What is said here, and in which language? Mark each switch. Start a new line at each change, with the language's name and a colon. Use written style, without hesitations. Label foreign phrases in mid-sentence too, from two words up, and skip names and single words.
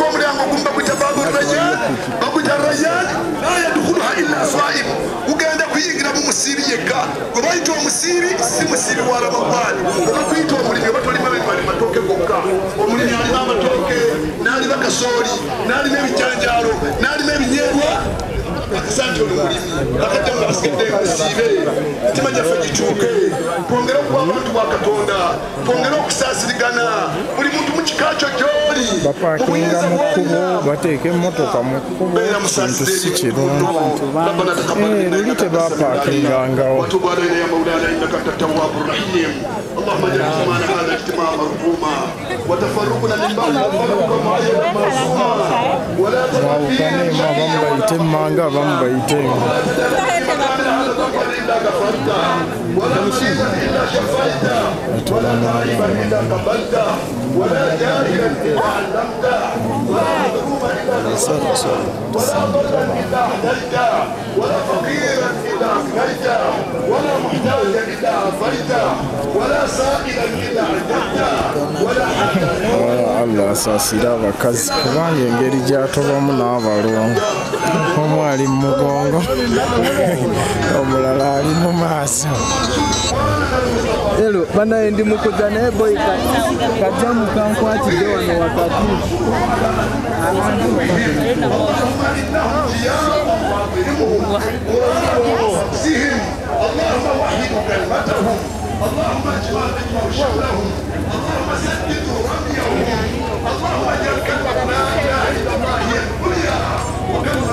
Ganda: omulyango gumu baguyita Babu Rayyan baguyita Rayyan
Arabic: لا يدخلها إلا صائم
Ganda: ugenda kuyingira mu musiibi yekka gwe bayita omusiibi si musiibi wa Ramadhani oba kuyita omulimi oba tolima matooke gokka omulimi alima amatooke n'alima kasooli n'alima ebijanjaalo n'alima ebinyeebwa akasanti oli mulimi akajja nga basigadde musiibe mitima gyaffe gikyuke twongere okuba abantu ba Katonda twongere okusaasirigana buli muntu mu kika kyo gy'oli bapakinga mu kkubo bateeka emmotoka mu kkubo kintu si kirungi luli tebapakingangao
Arabic: اللهم اجعل اجتماعنا هذا اجتماعا مرحوما وتفرقنا من بعد ولا
Ganda: mwawukane abamu bayite emmanga abamu bayite
Arabic: ولا مسيئا الا شفيته ولا غائبا الا قبلته ولا جاهلا الا علمته ولا مظلوما الا نصرته ولا ضلا الا هديته ولا فقيرا الا اغنيته ولا محتاجا الا عافيته ولا سائلا الا عجبته ولا حتى
Ganda: Allah asaasira abakazi kubanga engeri gyatobamu n'abalongo omu ali mu mugongo omulala ali mu maaso ero banaye ndi mukuza naye boy kajja mukankwatidde wano wakati
Arabic: اللهم وحد كلمتهم اللهم اجمع شملهم اللهم سدد رميهم اللهم اجعل كلمة لا اله الا الله هي الدنيا وكلمة